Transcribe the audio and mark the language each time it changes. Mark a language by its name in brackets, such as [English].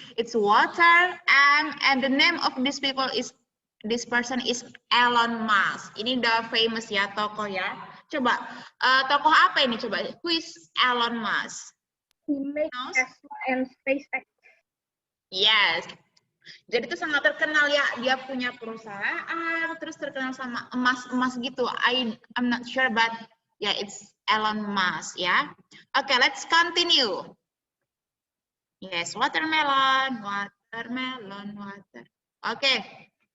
[English] It's water, and the name of this person is Elon Musk. [Indonesian] Ini udah famous ya, tokoh ya. Coba, tokoh apa ini? Coba, [English] who is Elon Musk? He makes Tesla and SpaceX. Yes. [Indonesian] Jadi itu sangat terkenal ya, dia punya perusahaan, terus terkenal sama emas-emas gitu. [English] I'm not sure, but yeah, it's Elon Musk ya. Okay, let's continue. Yes, watermelon, watermelon, water. Okay.